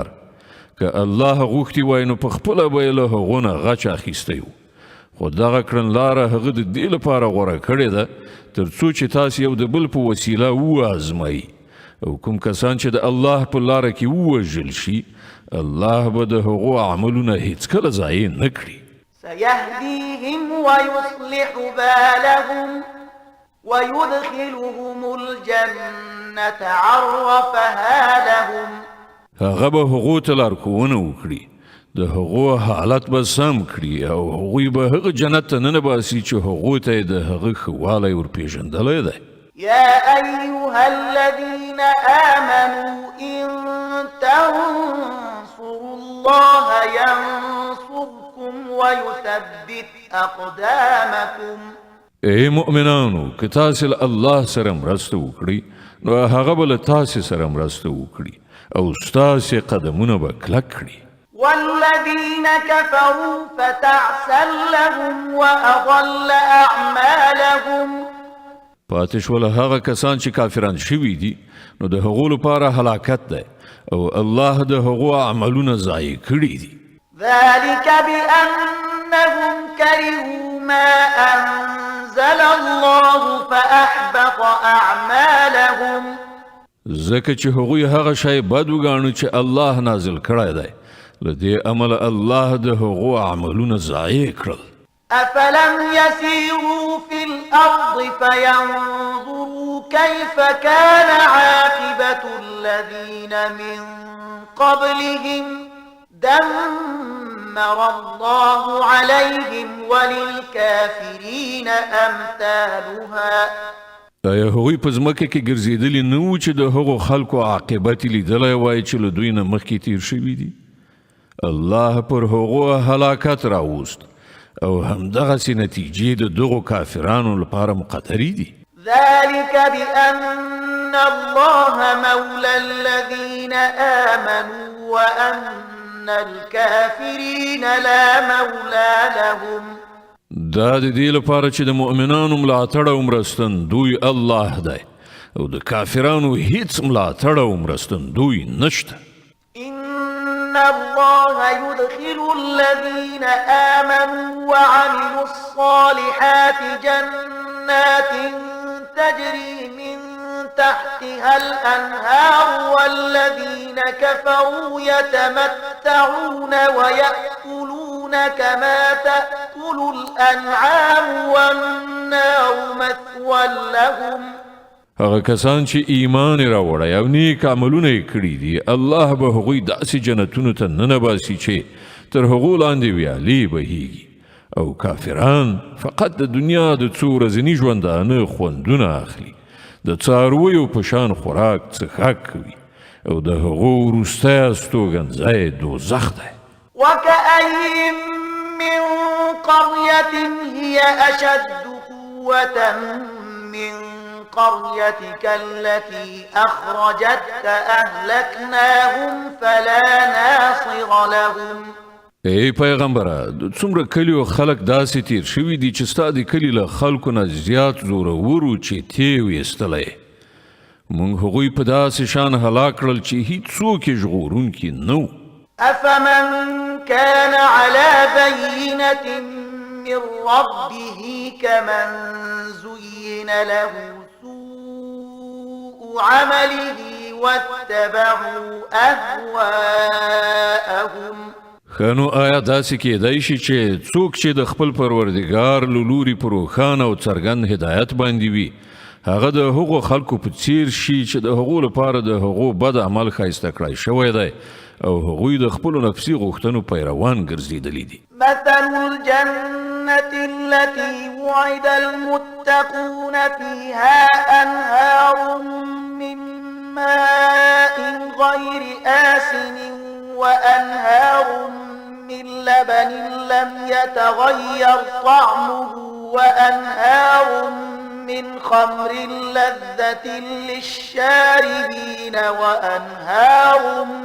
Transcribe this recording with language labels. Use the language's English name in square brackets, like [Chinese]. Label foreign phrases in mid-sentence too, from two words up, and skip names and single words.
[Pashto] که الله غوښتي وای نو په خپله به یې له هغو نه غچ اخیستی و، خو دغه کړنلاره هغه د دې لپاره غوره کړې ده تر څو چې تاسې یو د بل په وسیله وازمایي او کوم کسان چې د الله په لاره کې ووژل شي الله به د هغو عملونه هیڅکله ضایع نه کړي. [Arabic] سيهديهم ويصلح بالهم ويدخلهم الجنة عرفها لهم. [Pashto] هغه به هغو ته لارښوونه وکړي، د هغو حالت به سم کړي او هغوی به هغه جنت ته ننباسي چې هغو ته یې د هغه ښه والی ورپېژندلی دی. [Arabic] يا أيها الذين آمنوا إن تنصروا الله ينصركم ويثبت أقدامكم. [Pashto] ای مؤمنانو که تاسې له الله سره مرسته وکړئ نو هغه به له تاسې سره مرسته وکړي او ستاسې قدمونه به کلک کړي. [Arabic] والذين كفروا فتعسا لهم وأضل أعمالهم. [Pashto] پاتې شول هغه کسان چې کافران شوي دي نو د هغو لپاره هلاکت دی او الله د هغو عملونه ضایع کړي دي. [Arabic] ذلك بأنهم كرهوا ما أنزل الله فأحبط أعمالهم. [Pashto] ځکه چې هغوی هغه شی بد وګاڼه چې الله نازل کړی دی، له دې امله الله د هغو عملونه ضایع کړل. [Arabic] أفلم يسيروا في الأرض فينظروا كيف كان عاقبة الذين من قبلهم دمر الله عليهم وللكافرين أمثالها. [Pashto] آیا هغوی په ځمکه کې ګرځېدلي نه وو چې د هغو خلکو عاقبت یې لیدلی وای چې له دوی نه مخکې تیر شوي دي؟ الله پر هغو هلاکت راوست او همدغسې نتیجې د دغو کافرانو لپاره مقدرې دي. [Arabic] ذلك بأن الله مولى الذين آمنوا وأن الكافرين لا مولى لهم. [Pashto] دا د دې لپاره چې د مؤمنانو ملاتړ او مرستندوی الله دی او د کافرانو هیڅ ملاتړ او مرستندوی نشته. [Arabic] إن الله يدخل الذين آمنوا وعملوا الصالحات جنات تجري من تحتها الأنهار والذين كفروا يتمتعون ويأكلون كما تأكل الأنعام والنار مثوى لهم. [Pashto] هغه کسان چې ایمان راوړی او نیک عملونه یې کړي دي الله به هغوی داسې جنتونو ته ننباسي چې تر هغو لاندې ویالې بهیږي او کافران فقط د دنیا د څو ورځني ژوندانه خوندونه اخلي، د څارویو په شان خوراک څښاک کوي او د هغو وروستی استوګنځی دوزخ دی. [Arabic] وكأين من قرية هي أشد قوة من قريتك التي أخرجتك أهلكناهم فلا ناصر لهم. [Pashto] ای پیغمبره، د څومره کلیو خلک داسې تیر شوي دي چې ستا د کلي له خلکو نه زیات زورور وو چې تیې ویستلی. موږ هغوی په داسې شان هلاک کړل چې هیڅوک یې ژغورونکي نه وو. [Arabic] أفمن كان على بينة من ربه كمن زين له سوء عمله واتبعوا أهواءهم. [Pashto] خنو آیا داسې کېدای شي چې څوک چې د خپل پروردګار له لوري په روښانه او څرګند هدایت باندې وي هغه د هغو خلکو په څیر شي چې د هغو لپاره د هغو بد عمل ښایسته کړی شوی دی او هغوی د خپلو نفسي غوښتنو پیروان ګرځېدلي دي. [Arabic] مثل الجنة التي وعد المتقون فيها أنهار من ماء غير آسن وأنهار من لبن لم يتغير طعمه وأنهار من خمر لذة للشاربين وأنهار